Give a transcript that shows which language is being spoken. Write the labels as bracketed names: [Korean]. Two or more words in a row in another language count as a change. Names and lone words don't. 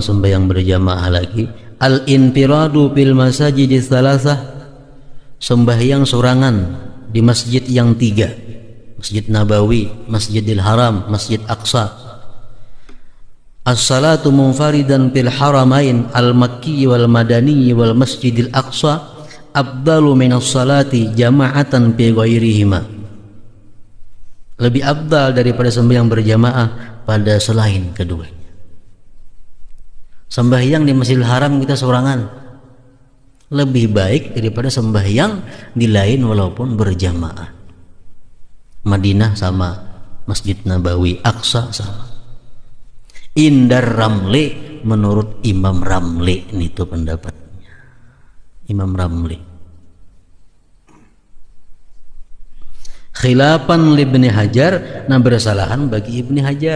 [Banjar] sembahyang berjamaah lagi, [Arabic] الانفراد بالمساجد الثلاثة, [Banjar] sembahyang sorangan di masjid yang tiga, Masjid Nabawi, Masjidil Haram, Masjid Aqsa. [Arabic] الصلاة منفردا في الحرمين المكي والمدني والمسجد الأقصى أفضل من الصلاة جماعة في غيرهما. [Banjar] Lebih afdal daripada sembahyang berjamaah pada selain keduanya. Sembahyang di Masjidil Haram kita sorangan lebih baik daripada sembahyang di lain walaupun berjamaah. Madinah sama, Masjid Nabawi, Aqsa sama. Indar Ramli, menurut Imam Ramli, itu pendapatnya Imam Ramli. [Arabic] خلافا لابن حجر, [Banjar] nah bersalahan bagi Ibni Hajar.